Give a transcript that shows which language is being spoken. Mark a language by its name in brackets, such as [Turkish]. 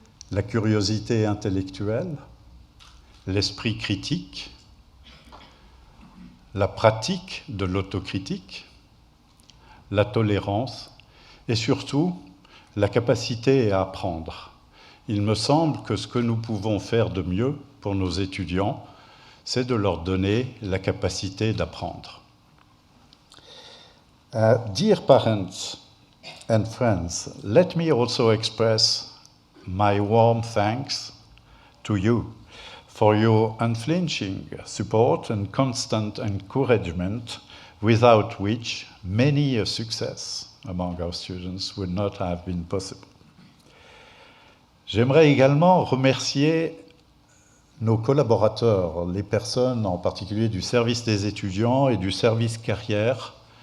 [French] La curiosité intellectuelle, l'esprit critique, la pratique de l'autocritique, la tolérance et surtout la capacité à apprendre. Il me semble que ce que nous pouvons faire de mieux pour nos étudiants, c'est de leur donner la capacité d'apprendre. [English] Dear parents and friends, let me also express my warm thanks to you for your unflinching support and constant encouragement, without which many a success among our students would not have been possible. [French] J'aimerais également remercier nos collaborateurs, les personnes en particulier du service des étudiants et du service carrière,